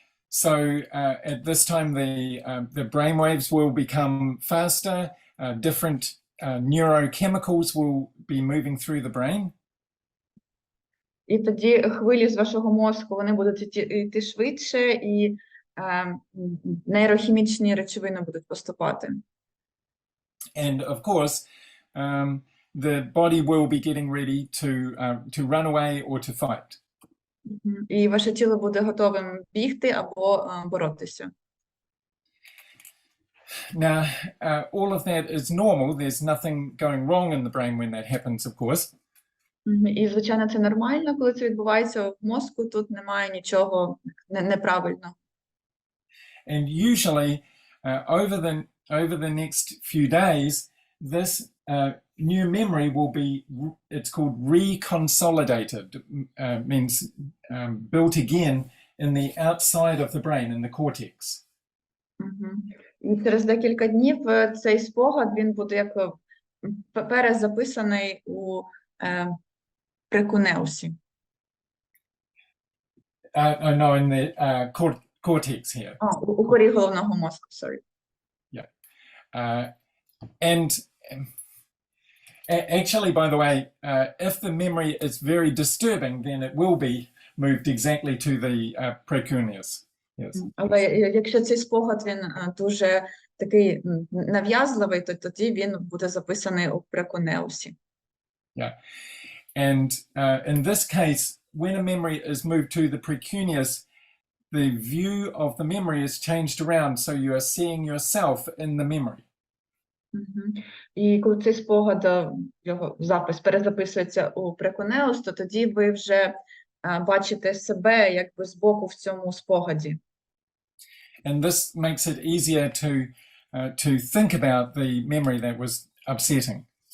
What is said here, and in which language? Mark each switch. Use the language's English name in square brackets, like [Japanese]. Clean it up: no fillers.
[English] So at this time the brainwaves will become faster, different neurochemicals will be moving through the brain. [Ukrainian] І тоді хвилі з вашого мозку, вони будуть йти швидше, і нейрохімічні речовини будуть поступати. [English] And of course, the body will be getting ready to run away or to fight. [Ukrainian] І ваше тіло буде готовим бігти або боротися. [English] Now, all of that is normal. There's nothing going wrong in the brain when that happens, of course. [Ukrainian] І, звичайно, це нормально, коли це відбувається в мозку, тут немає нічого неправильного. [English] And usually, over the next few days, this new memory will be, it's called reconsolidated, means built again in the outside of the brain, in the cortex. [Ukrainian] І через декілька днів цей спогад, він буде як перезаписаний у прикунеусі. [English] No, in the cortex here. [Ukrainian] У корі головного мозку, [English] sorry. And actually, by the way, if the memory is very disturbing, then it will be moved exactly to the precuneus. Yes. [Ukrainian] Але якщо цей спогад, він дуже такий нав'язливий, то тоді він буде записаний у прекунеусі. [English] Yeah. And in this case, when a memory is moved to the precuneus, the view of the memory is changed around, so you are seeing yourself in the memory. [Ukrainian] І коли цей спогад, його запис перезаписується у прекунеус, то тоді ви вже бачите себе якби збоку в цьому спогаді. [English] And this makes it easier to think about the memory that was upsetting.